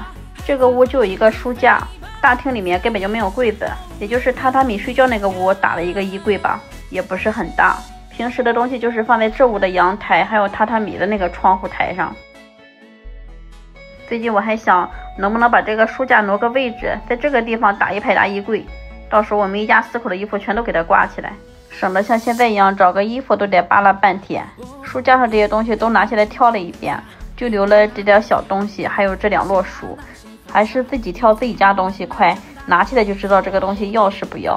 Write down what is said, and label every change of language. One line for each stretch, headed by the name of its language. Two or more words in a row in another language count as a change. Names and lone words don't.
Chinese: 這個屋就有一個書架，大廳裡面根本就沒有櫃子，也就是榻榻米睡覺那個屋打了一個衣櫃吧，也不是很大。平時的東西就是放在這屋的陽台還有榻榻米的那個窗戶台上。最近我還想能不能把這個書架挪個位置，在這個地方打一排大衣櫃，到時候我們一家4口的衣服全都給它掛起來，省得像現在一樣找個衣服都得扒拉半天。書架上這些東西都拿下來挑了一遍，就留了這點小東西，還有這2摞書，還是自己挑自己家東西快，拿起來就知道這個東西要是不要。